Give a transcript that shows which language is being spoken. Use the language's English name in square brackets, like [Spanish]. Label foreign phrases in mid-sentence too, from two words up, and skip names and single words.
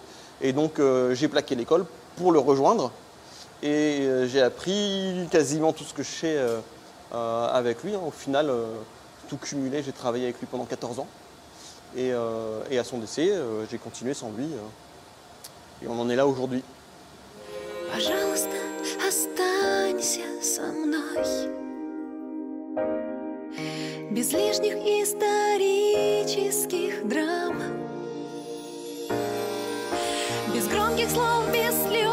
[French] Et donc j'ai plaqué l'école pour le rejoindre. Et j'ai appris quasiment tout ce que je sais avec lui. Au final, tout cumulé, j'ai travaillé avec lui pendant 14 ans. Et à son décès, j'ai continué sans lui. Et on en est là aujourd'hui. [Russian] Пожалуйста, останься со мной. Без лишних исторических драм, без громких слов, без